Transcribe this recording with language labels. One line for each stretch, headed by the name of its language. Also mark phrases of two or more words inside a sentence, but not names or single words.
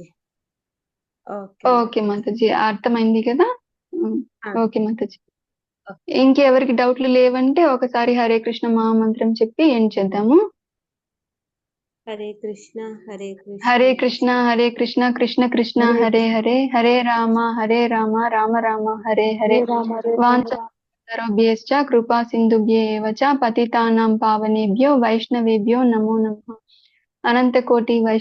Telugu: ఓకే ఓకే మాతాజీ, అర్థమైంది కదా. ఉమ్, ఆ, ఓకే మాతాజీ. ఓకే. ఇంకెవరికి డౌట్లు లేవంటే ఒకసారి హరే కృష్ణ మహామంత్రం చెప్పి ఎండ్ చేద్దాము.
Sanskrit: హరే కృష్ణ హరే కృష్ణ హరే కృష్ణ హరే కృష్ణ కృష్ణ కృష్ణ హరే హరే హరే హరే రామ రామ రామ హరే హరే హరే రామ హరే వాంఛాకల్పతరుభ్యశ్చ కృపా సింధుభ్య ఏవ చ పతితానాం పావనేభ్యో వైష్ణవేభ్యో నమో నమః. అనంత కోటి వైష్ణవ